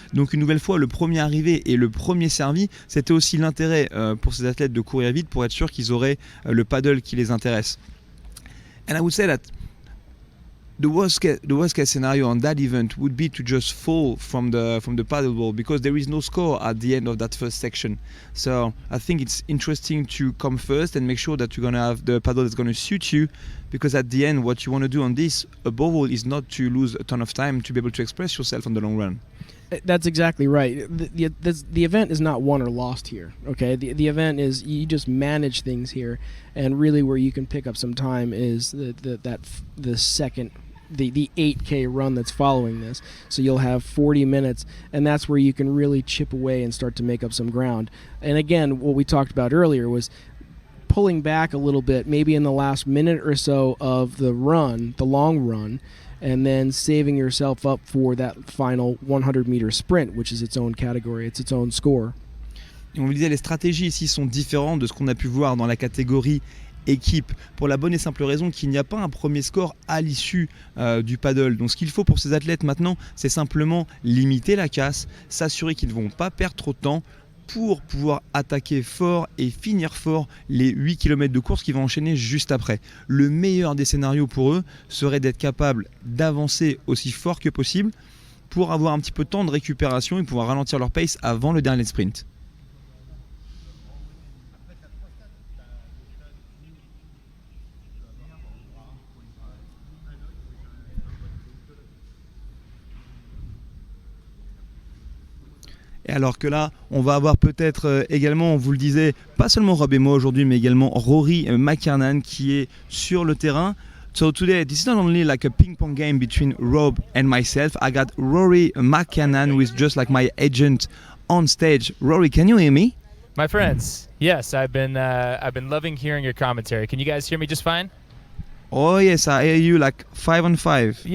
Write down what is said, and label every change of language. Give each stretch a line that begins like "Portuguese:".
French: Donc une nouvelle fois, le premier arrivé et le premier servi, c'était aussi l'intérêt pour ces athlètes de courir vite pour être sûr qu'ils auraient le paddle qui les intéresse.
English: And I would say that the worst case scenario on that event would be to just fall from the paddleboard because there is no score at the end of that first section. So I think it's interesting to come first and make sure that you're gonna have the paddle that's gonna suit you, because at the end what you want to do on this above all is not to lose a ton of time to be able to express yourself on the long run. That's exactly right. The event is not won or lost here. Okay, the event is you just manage things here, and really where you can pick up some time is the second. The 8K run that's following this. So you'll have 40 minutes, and that's where you can really chip away and start to make up some ground. And again, what we talked about earlier was pulling back a little bit, maybe in the last minute or so of the run, the long run, and then saving yourself up for that final 100-meter sprint, which is its own category, it's its own score.
French: Et on vous disait, les stratégies ici sont différentes de ce qu'on a pu voir dans la catégorie équipe, pour la bonne et simple raison qu'il n'y a pas un premier score à l'issue du paddle. Donc ce qu'il faut pour ces athlètes maintenant, c'est simplement limiter la casse, s'assurer qu'ils ne vont pas perdre trop de temps pour pouvoir attaquer fort et finir fort les 8 km de course qui vont enchaîner juste après. Le meilleur des scénarios pour eux serait d'être capable d'avancer aussi fort que possible pour avoir un petit peu de temps de récupération et pouvoir ralentir leur pace avant le dernier sprint. Et alors que là, on va avoir peut-être également, on vous le disait, pas seulement Rob et moi aujourd'hui, mais également Rory McKernan qui est sur le terrain.
English: So today, this is not only like a ping-pong game between Rob and myself. I got Rory McKernan, who is just like my agent on stage. Rory, can you hear me? My friends, yes, I've been loving hearing your commentary. Can you guys hear me just fine? Oh yes, I hear you like 5 on 5.